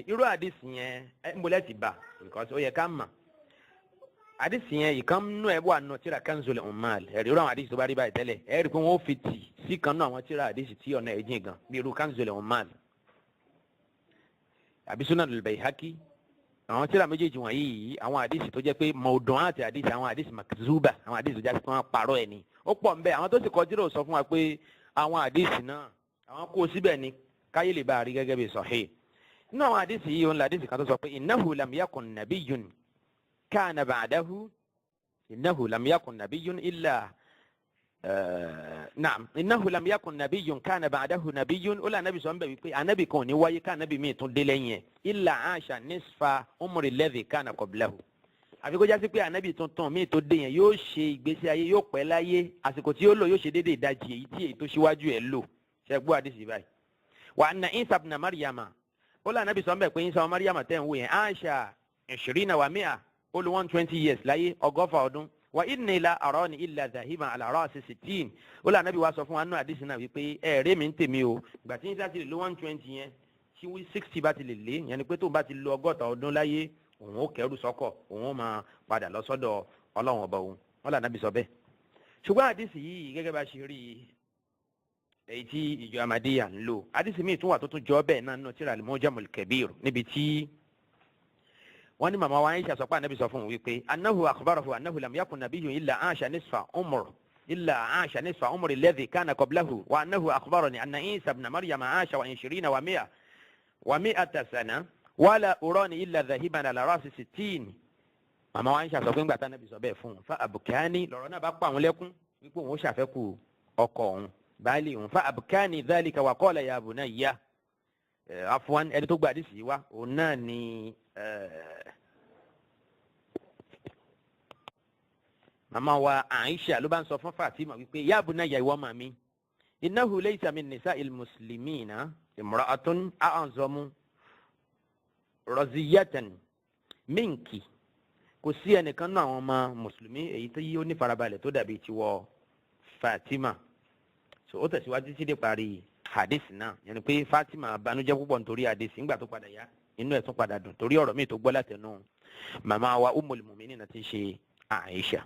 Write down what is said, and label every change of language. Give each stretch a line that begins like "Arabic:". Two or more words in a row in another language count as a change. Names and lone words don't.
Yoruba: irú àdìsí yẹn ń bolẹ́ ti bà because ó yẹ ká mọ̀. àdìsí yẹn ìkan nínú ẹ̀ wà nù tíra Kanzul Ummal. ẹ̀rí irú àwọn àdìsí tó bá rí báyìí tẹ́lẹ̀ ẹ̀ rí pé wọ́n fi tì sí kan náà àwọn tíra àdìsí tí ọ̀nà ẹ̀ jìn gan bí irú Kanzul Ummal àbí Sunan al-Bayhaqi. àwọn tíra méjèèjì wọ̀nyí yìí àwọn àdìsí tó jẹ́ pé mọ̀ọ́dún àti àdìsí àwọn àdìsí makzuba àwọn àdìsí tó jẹ́ pé wọ́n parọ́ ẹ̀ ni ó pọ̀ ń bẹ. àwọn tó sì kọ tírà sọ fún wa pé àwọn àdìsí náà àwọn kó síbẹ̀ ni káyé lè bá a rí gẹ́gẹ́ bí sahih. nínú àwọn àdìsí yìí òun là àdìsí kan tó sọ pé
Arabic: إنه لم يكن نبي كان بعده إنه لم يكن نبي إلا نعم إنه لم يكن نبي كان بعده نبي.
Yoruba: ó là ànábì sọ ń bẹ̀ wípé ànábì kan ò ní wáyé ká ànábì míì tún dé lẹ́yìn ẹ̀
Arabic: إلا عاش نصف عمر الذي كان قبله.
Yoruba: àfi kó jásí pé ànábì tuntun míì tó dé yẹn yóò ṣe ìgbésí ayé yóò pẹ́ láyé àsìkò tí yóò lò yóò ṣe déédéé ìdajì èyí tí èyí tó ṣíwájú ẹ̀ lò. ṣe gbọ́ àdìsí báyìí.
Arabic: وأن عيسى ابن مريم
Yoruba: ó là ànábì sọ ń bẹ̀ pé Isa ọmọ Maryama tẹ̀ ń wò yẹn
Arabic: عاش 20 و 100
Yoruba: ó lò 120 years láyé ọgọ́fà ọdún.
Arabic: وإني لا أراني إلا ذاهبا على رأس 60.
Yoruba: ó là ànábì wa sọ fún wa nínú àdìsí náà wípé ẹ̀ẹ́rẹ́ mi ń tèmi o ìgbà tí Isa ti lè lo 120 yẹn tí 60 bá ti lè lé yẹn ni pé tóun bá ti lo 60 ọdún láyé òun ó kẹrù sọ́kọ̀ òun ó máa padà lọ sọ́dọ̀ Ọlọ́run ọba òun. wọ́n là ànábì sọ bẹ́ẹ̀. ṣùgbọ́n àdìsí yìí gẹ́gẹ́ bá ṣe rí èyí tí ìjọ Ahmadiyya ń lò àdìsí míì tún wà tó tún jọ bẹ́ẹ̀ náà nínú tírà al-Mu'jamul Kabir níbi tí wọ́n ní màmá wa Aisha sọ pé ànábì sọ fún un wípé
Arabic: أنه أخبره أنه لم يكن نبي إلا عاش نصف عمر الذي كان قبله وأنه أخبرني أن عيسى ابن مريم عاش 20 و 100 سنة ولا أراني إلا ذاهبا على رأس 60.
Yoruba: màmá wa Aisha sọ pé ńgbà tá ànábì sọ bẹ́ẹ̀ fún un
Arabic: فأبكاني
Yoruba: lọ́rọ̀ náà bá pa àwọn lẹ́kún wípé òun ó ṣàfẹ́kù ọkọ òun baálé òun
Arabic: فأبكاني ذلك وقال يا بنية عفوا
Yoruba: ẹni tó gba àdìsí wa òun náà ni màmá wa Aisha ló bá ń sọ fún Fatima wípé
Arabic: يا بنية
Yoruba: ìwọ màmí
Arabic: إنه ليس من نساء المسلمين امرأة أعظم رزية منك,
Yoruba: kò sí ẹnìkan náà àwọn ọmọ mùsùlùmí èyí tó yí ó ní farabalẹ̀ tó dàbí tiwọ Fatima. So ó tẹ̀síwájú títí dé parí hadith náà, yẹn pé Fatima banújẹ́ púpọ̀ nítorí hadith nígbà tó padà yá inú ẹ̀ tún padà dùn torí ọ̀rọ̀ míì tó gbọ́ látẹnu màmá wa Ummul Mu'minin ti ṣe Aisha.